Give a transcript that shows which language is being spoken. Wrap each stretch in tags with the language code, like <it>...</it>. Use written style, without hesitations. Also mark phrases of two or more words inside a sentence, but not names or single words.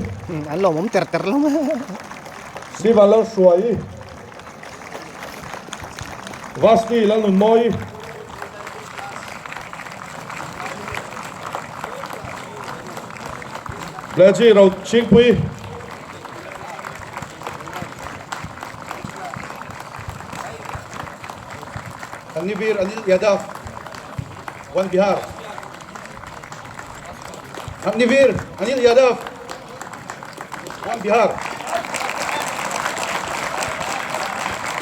<hi>Alo mom ter lo Si Valal Suai Vaspi Lanun Moi Leji Rau Chingpui अग्निवीर अनिल यादव वन बिहार। अग्निवीर अनिल यादव वन बिहार।</hi>